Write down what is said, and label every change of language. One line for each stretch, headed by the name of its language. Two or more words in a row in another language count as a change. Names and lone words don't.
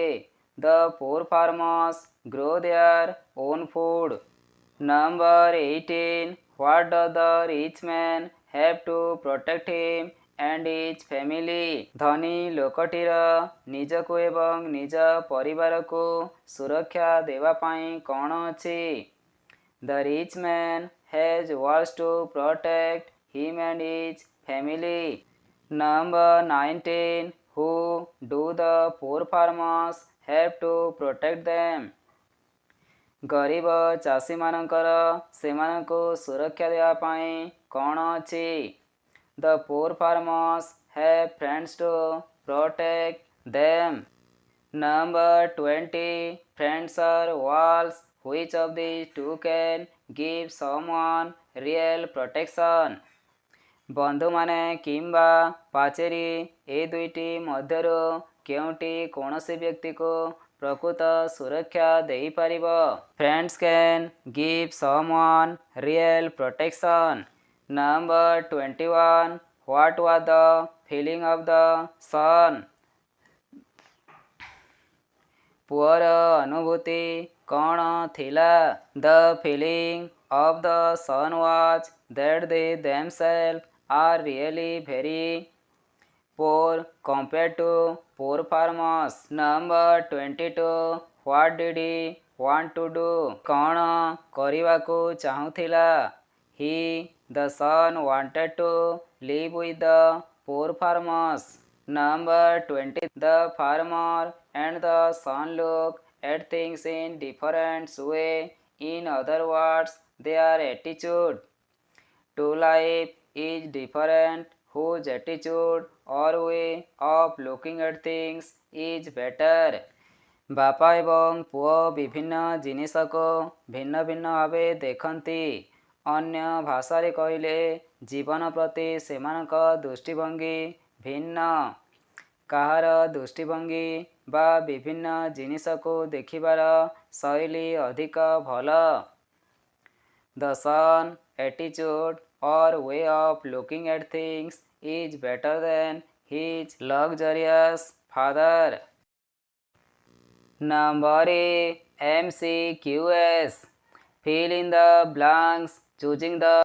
English: The poor farmers grow their own food. Number 18. What does the rich man have to protect him and his family?
Odia: ଧନୀ ଲୋକଟିର ନିଜକୁ ଏବଂ ନିଜ ପରିବାରକୁ ସୁରକ୍ଷା ଦେବା ପାଇଁ କ'ଣ ଅଛି?
English: The rich man has walls to protect him and his family. Number 19. Who do the poor farmers have to protect them?
Odia: ଗରିବ ଚାଷୀମାନଙ୍କର ସେମାନଙ୍କୁ ସୁରକ୍ଷା ଦେବା ପାଇଁ କ'ଣ ଅଛି?
English: The poor farmers have friends to protect them. Number 20. Friends are walls. Which of these two can give someone real protection?
Odia: ବନ୍ଧୁମାନେ କିମ୍ବା ପାଚେରୀ ଏ ଦୁଇଟି ମଧ୍ୟରୁ କେଉଁଟି କୌଣସି ବ୍ୟକ୍ତିକୁ ପ୍ରକୃତ ସୁରକ୍ଷା ଦେଇପାରିବ?
English: Friends can give someone real protection. Number 21. What was the feeling of the sun?
Odia: ପୁଅର ଅନୁଭୂତି କ'ଣ ଥିଲା?
English: The feeling of the sun was that they themselves are really very poor compared to poor farmers. Number 22. What did he want to do?
Odia: କ'ଣ କରିବାକୁ ଚାହୁଁଥିଲା?
English: He, the son, wanted to live with the poor farmers. Number 20. The farmer and the son look at things in different way. In other words, their attitude to life is different. Whose attitude or way of looking at things is better?
Odia: ବାପା ଏବଂ ପୁଅ ବିଭିନ୍ନ ଜିନିଷକୁ ଭିନ୍ନ ଭିନ୍ନ ଭାବେ ଦେଖନ୍ତି। ଅନ୍ୟ ଭାଷାରେ କହିଲେ ଜୀବନ ପ୍ରତି ସେମାନଙ୍କ ଦୃଷ୍ଟିଭଙ୍ଗୀ ଭିନ୍ନ। କାହାର ଦୃଷ୍ଟିଭଙ୍ଗୀ ବା ବିଭିନ୍ନ ଜିନିଷକୁ ଦେଖିବାର ଶୈଳୀ ଅଧିକ ଭଲ?
English: The son attitude or way of looking at things is better than his luxurious father. Number A. MCQS. Fill in the blanks choosing the.